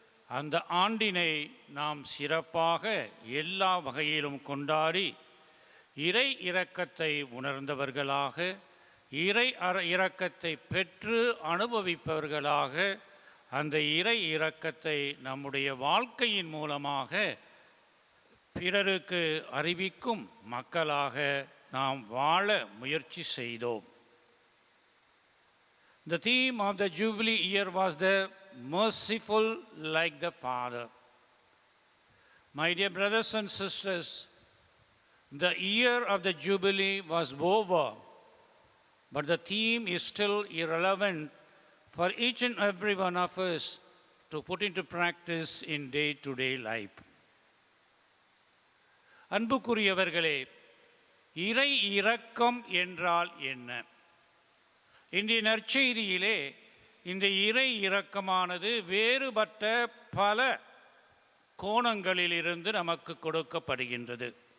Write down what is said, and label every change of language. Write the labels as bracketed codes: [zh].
[ta] அந்த ஆண்டினை நாம் சிறப்பாக எல்லா வகையிலும் கொண்டாடி இறை இரக்கத்தை உணர்ந்தவர்களாக, இறை இரக்கத்தை பெற்று அனுபவிப்பவர்களாக, அந்த இறை இரக்கத்தை நம்முடைய வாழ்க்கையின் மூலமாக பிறருக்கு அறிவிக்கும் மக்களாக நாம் வாழ முயற்சி செய்தோம். [en] The theme of the Jubilee year was the merciful like the Father. My dear brothers and sisters, the year of the Jubilee was over, but the theme is still irrelevant for each and every one of us to put into practice in day-to-day life. [ta] அன்புக்குரியவர்களே, இறை இரக்கம் என்றால் என்ன? இன்றைய நற்செய்தியிலே இந்த இறை இரக்கமானது வேறுபட்ட பல கோணங்களிலிருந்து நமக்கு கொடுக்கப்படுகின்றது.